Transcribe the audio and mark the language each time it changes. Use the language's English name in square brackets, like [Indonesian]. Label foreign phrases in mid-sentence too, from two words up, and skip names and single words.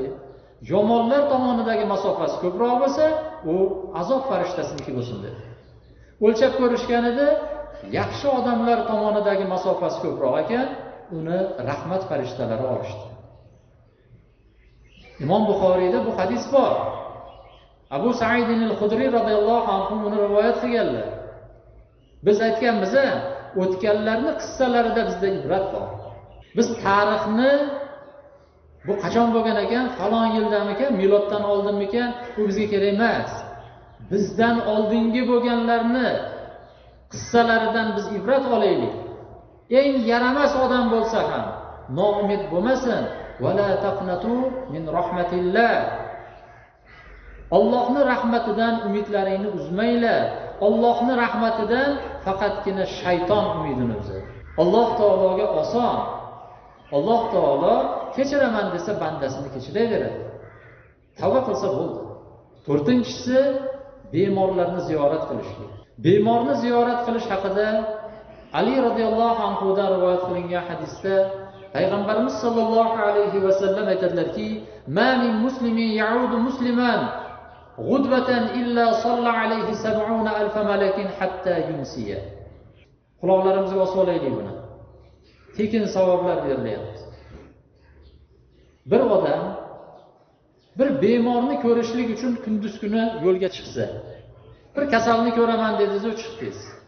[Uzbek] Yomonlar tomonidagi masofasi ko'proq bo'lsa, u azob farishtasiniki bo'lsin dedi. O'lchab ko'rishganida yaxshi odamlar tomonidagi masofasi ko'proq ekan, uni rahmat farishtalari olishdi. Imom Buxoriyda bu hadis bor. Abu Sa'id al-Khudri [Arabic] رضي الله عنه [Uzbek] uni rivoyat qilganlar. Biz aytganmiz, o'tganlarning qissalarida bizda ibrat bor. Biz tarixni bu qachon bo'lgan ekan, falon yildamikan, miloddan oldinmikan, bu bizga kerak emas. Bizdan oldingi bo'lganlarni qissalaridan biz ibrat olaylik. Eng yaramas odam bo'lsa ham noumid bo'lmasin. [Arabic] ولا تقنطوا من رحمة الله. [Uzbek] Allohning rahmatidan umidlaringni uzmanglar. Allohning rahmatidan faqatgina shayton umidini uzadi. Alloh taologa oson. Alloh taolo kechiraman desa bandasini kechiraveradi. Tavba qilsa bo'ldi. 4-inchisi bemorlarni ziyorat qilishlik. Bemorni ziyorat qilish haqida Ali [Arabic] رضي الله عنه [Uzbek] dan rivoyat qilingan hadisda Payg'ambarimiz [Arabic] صلى الله عليه وسلم [Uzbek] aytadilarki, [Arabic] "ما من مسلم يعود مسلما غدوة إلا صلى عليه 70,000 ملك حتى يمسي." [Uzbek] Quloqlarimizga osib olaylik buni. Tekin savoblar berilyapti. Bir odam bir bemorni ko'rishlik uchun kunduz kuni yo'lga chiqsa, bir kasalni ko'raman dedingiz, chiqdingiz.